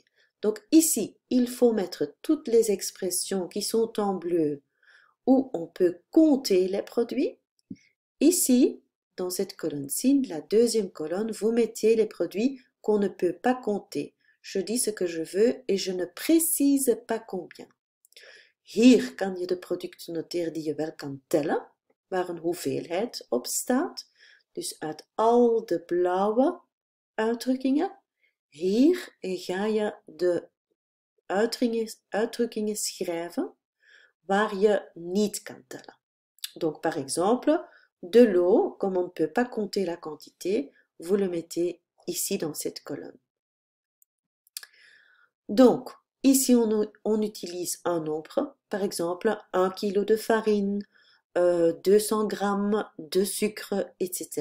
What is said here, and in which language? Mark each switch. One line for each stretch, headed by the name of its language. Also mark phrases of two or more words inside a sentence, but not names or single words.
French: Donc ici, il faut mettre toutes les expressions qui sont en bleu où on peut compter les produits. Ici, dans cette colonne-ci, la deuxième colonne, vous mettez les produits qu'on ne peut pas compter. Je dis ce que je veux et je ne précise pas combien.
Dutch: Hier kan je de producten noteren die je wel kan tellen, waar een hoeveelheid op staat. Dus uit al de blauwe uitdrukkingen. Hier ga je de uitdrukkingen schrijven waar je niet kan tellen.
French: Donc par exemple, de l'eau, comme on ne peut pas compter la quantité, vous le mettez ici dans cette colonne. Donc, ici on utilise un nombre, par exemple 1 kg de farine, 200 grammes de sucre, etc.